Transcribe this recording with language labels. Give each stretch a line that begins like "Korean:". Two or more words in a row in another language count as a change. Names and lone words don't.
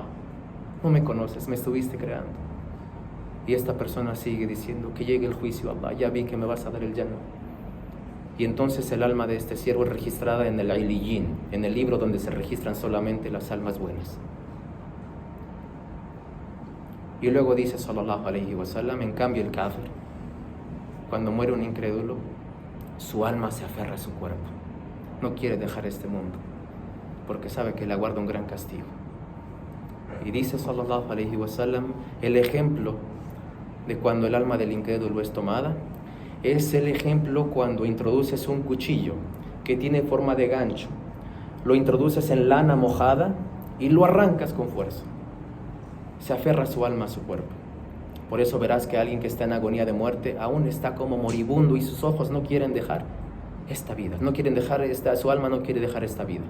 Spanish: No me conoces, me estuviste creando. Y esta persona sigue diciendo, que llegue el juicio, Allah, ya vi que me vas a dar el Jannah. Y entonces el alma de este siervo es registrada en el Ailiyin, en el libro donde se registran solamente las almas buenas. Y luego dice
Arabic: صلى الله عليه وسلم,
Spanish: en cambio el kafir, cuando muere un incrédulo, su alma se aferra a su cuerpo, no quiere dejar este mundo, porque sabe que le aguarda un gran castigo. Y dice
Arabic: صلى الله عليه وسلم,
Spanish: el ejemplo de cuando el alma del incrédulo es tomada es el ejemplo cuando introduces un cuchillo que tiene forma de gancho, lo introduces en lana mojada y lo arrancas con fuerza. Se aferra su alma a su cuerpo. Por eso verás que alguien que está en agonía de muerte aún está como moribundo y sus ojos no quieren dejar esta vida, no quieren dejar su alma no quiere dejar esta vida.